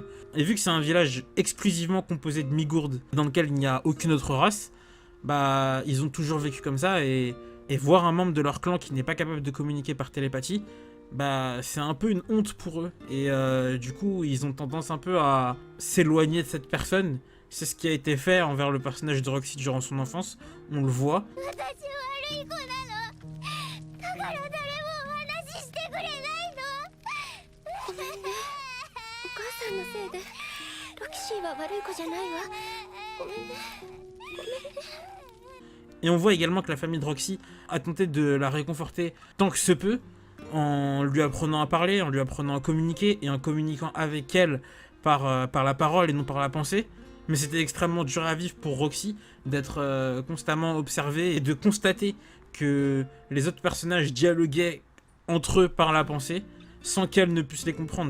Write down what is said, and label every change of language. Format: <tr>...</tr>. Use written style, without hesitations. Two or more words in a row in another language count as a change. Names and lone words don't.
<fr>Et vu que c'est un village exclusivement composé de Migourdes, dans lequel il n'y a aucune autre race, bah ils ont toujours vécu comme ça, et voir un membre de leur clan qui n'est pas capable de communiquer par télépathie, bah c'est un peu une honte pour eux, et du coup ils ont tendance un peu à s'éloigner de cette personne. C'est ce qui a été fait envers le personnage de Roxy durant son enfance, on le voit.</fr> <ja>私悪い子なの。だから誰もお話ししてくれないの。ごめんね。お母さんのせいでロキシーは悪い子じゃないわ。ごめんね。ごめんね。</ja> <fr>Et on voit également que la famille de Roxy a tenté de la réconforter tant que se peut, en lui apprenant à parler, en lui apprenant à communiquer, et en communiquant avec elle par la parole et non par la pensée. Mais c'était extrêmement dur à vivre pour Roxy d'être constamment observée et de constater que les autres personnages dialoguaient entre eux par la pensée sans qu'elle ne puisse les comprendre.</fr>